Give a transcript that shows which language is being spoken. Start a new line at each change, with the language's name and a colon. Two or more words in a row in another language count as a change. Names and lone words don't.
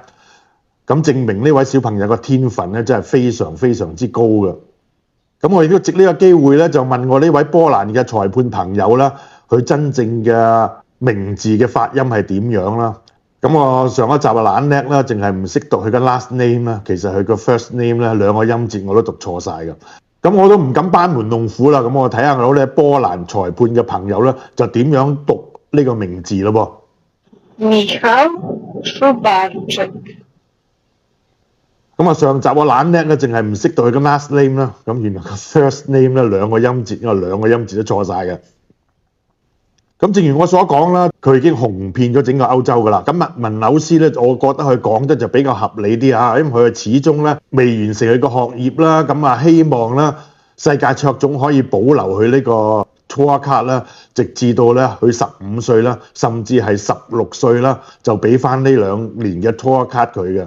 Cantonese: 咁證明呢位小朋友嘅天分咧真係非常非常之高嘅。咁我亦都藉呢個機會咧，就問我呢位波蘭嘅裁判朋友啦，佢真正嘅名字嘅發音係點樣啦？咁我上一集啊懶叻啦，淨係唔識讀佢嘅
English: last name
Cantonese: 啦，其實佢個
English: first name
Cantonese: 咧2個音節我都讀錯晒嘅。咁我都唔敢班門弄斧啦，咁我睇下我咧波蘭裁判嘅朋友咧就點樣讀呢個名字咯噃。 Michał Szubarczyk。咁啊上集我懶叻咧，淨係唔識讀佢嘅
English: last name
Cantonese: 啦，咁原來個
English: first name
Cantonese: 咧2個音節，因為2個音節都錯晒嘅。咁正如我所講啦，佢已經紅遍咗整個歐洲噶啦。咁麥文紐斯咧，我覺得佢講得就比較合理啲啊，因為佢始終咧未完成佢個學業啦，咁啊希望啦世界卓總可以保留佢呢個
English: Tour Card
Cantonese: 啦，直至到咧佢15歲啦，甚至係16歲啦，就俾翻呢2年嘅
English: Tour Card
Cantonese: 佢嘅。